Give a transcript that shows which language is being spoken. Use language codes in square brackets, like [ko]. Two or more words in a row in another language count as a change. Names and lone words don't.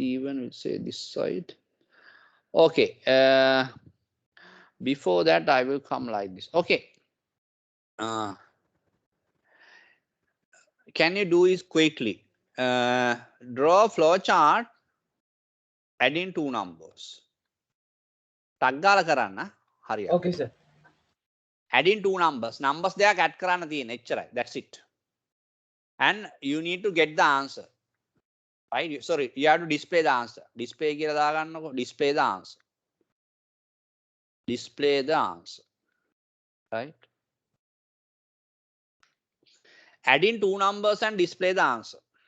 [en] Even we'll say this side. Okay. Before that, I will come like this. Okay. Uh, can you do this quickly? Draw a flow chart. Adding two numbers. [si] ටක් ගාලා කරන්න හරියට. [en] Okay, sir. Adding two numbers. Numbers [si] දෙකක් add කරන්න තියෙන එච්චරයි. [en] That's it. And you need to get the answer. Right? Sorry, you have to display the answer. [si] Display කියලා දාගන්නකො. [en] Display the answer. Display the answer. Right? Adding two numbers and display the answer.